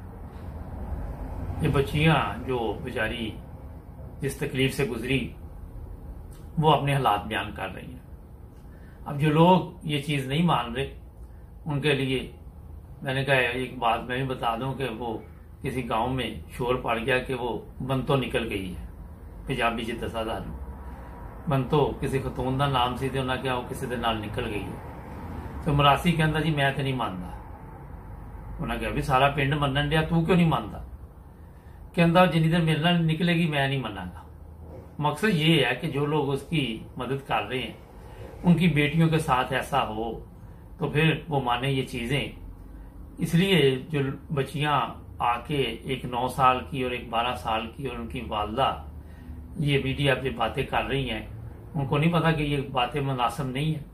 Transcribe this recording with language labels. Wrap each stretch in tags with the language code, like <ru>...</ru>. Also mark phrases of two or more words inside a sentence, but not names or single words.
<ur>یہ بچیاں جو بیچاری جس تکلیف سے گزری وہ اپنے حالات بیان کر رہی ہیں. اب جو لوگ یہ چیز نہیں مان رہے ان کے لیے میں نے کہا ایک بات میں بھی بتا دوں کہ وہ کسی گاؤں میں شور پڑ گیا کہ وہ بنتو نکل گئی ہے,</ur> <pa>پنجابی چ دسا دار بنتو</pa> <ur>کسی خاتون کا نام</ur> <pa>سی تے انہاں کیا وہ کسی دے نال نکل گئی ہے. تو مراسی کہندا جی میں تے نہیں ماندا. انہاں کہا بھی سارا پنڈ منن ڈیا,</pa> <ur>تو کیوں نہیں مانتا؟</ur> <pa>کہندا جنی دیر میرے نال نکلے گی میں نہیں مناں گا.</pa> <ur>مقصد یہ ہے کہ جو لوگ اس کی مدد کر رہے ہیں ان کی بیٹیوں کے ساتھ ایسا ہو تو پھر وہ مانے یہ چیزیں. اس لیے جو بچیاں آ کے ایک 9 سال کی اور ایک 12 سال کی اور ان کی والدہ یہ میڈیا پہ باتیں کر رہی ہیں, ان کو نہیں پتا کہ یہ باتیں مناسب نہیں ہیں.</ur>